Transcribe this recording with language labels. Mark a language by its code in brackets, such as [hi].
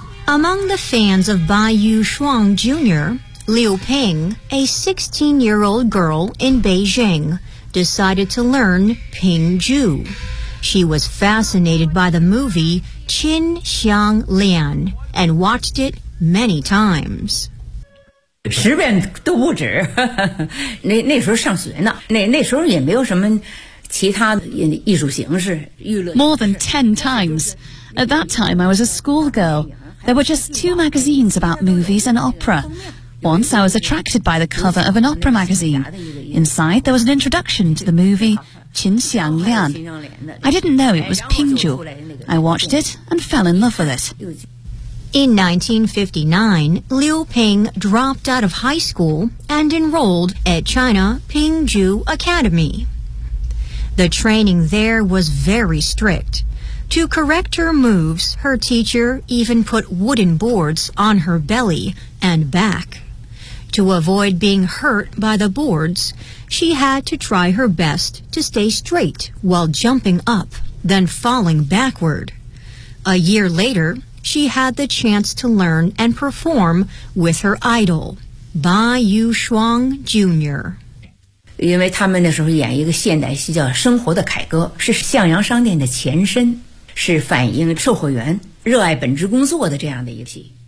[en] Among the fans of Baiyu Shuang Jr., Liu Ping, a 16-year-old girl in Beijing, decided to learn Ping Ju. She was fascinated by the movie Qin Xiang Lian and watched it many times. [zh] 十遍都不止，那时候上学呢，那时候也没有什么其他艺术形式，娱乐。 [en] More than 10 times. At that time, I was a schoolgirl. There were just two magazines about movies and opera. Once I was attracted by the cover of an opera magazine. Inside, there was an introduction to the movie Qin Xiang Lian. I didn't know it was Ping Ju. I watched it and fell in love with it. In 1959, Liu Ping dropped out of high school and enrolled at China Ping Ju Academy. The training there was very strict. To correct her moves, her teacher even put wooden boards on her belly and back. To avoid being hurt by the boards, she had to try her best to stay straight while jumping up, then falling backward. A year later, she had the chance to learn and perform with her idol, Baiyu Shuang Jr. [zh] 因为他们那时候演一个现代戏叫《生活的凯歌》，是向阳商店的前身，是反映售货员热爱本职工作的这样的一个戏。